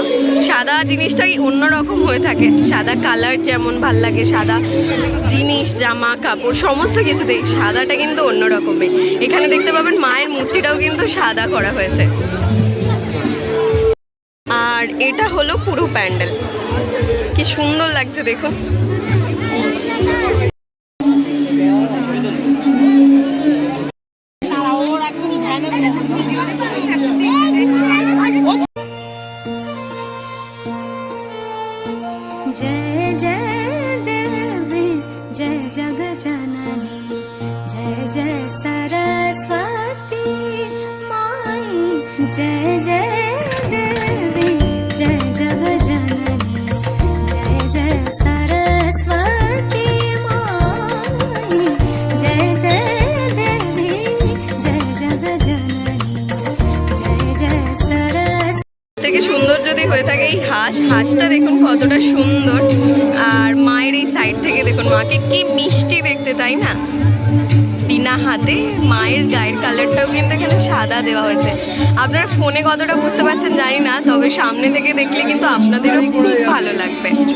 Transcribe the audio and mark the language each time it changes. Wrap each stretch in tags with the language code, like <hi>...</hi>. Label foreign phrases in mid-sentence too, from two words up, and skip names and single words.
<bn>সাদা জিনিসটাই অন্যরকম হয়ে থাকে, সাদা কালার যেমন ভাল লাগে, সাদা জিনিস জামা কাপড় সমস্ত কিছুতেই সাদাটা কিন্তু অন্যরকমই। এখানে দেখতে পাবেন মায়ের মূর্তিটাও কিন্তু সাদা করা হয়েছে। আর এটা হলো পুরো প্যান্ডেল, কি সুন্দর লাগছে দেখুন।</bn> <hi>जय जय देवी जय जग जननी जय जय सरस्वती माई जय जय देवी जय जग जननी जय जय सरस्वती माई जय जय देवी जय जग जननी जय जय</hi> <bn>থেকে সুন্দর যদি হয়ে থাকে এই হাঁসটা দেখুন কতটা সুন্দর। আর মায়ের এই সাইড থেকে দেখুন মাকে কি মিষ্টি দেখতে, তাই না? বিনা হাতে মায়ের গায়ের কালারটাও কিন্তু এখানে সাদা দেওয়া হয়েছে। আপনারা ফোনে কতটা বুঝতে পারছেন জানি না, তবে সামনে থেকে দেখলে কিন্তু আপনাদেরও খুব ভালো লাগবে।</bn>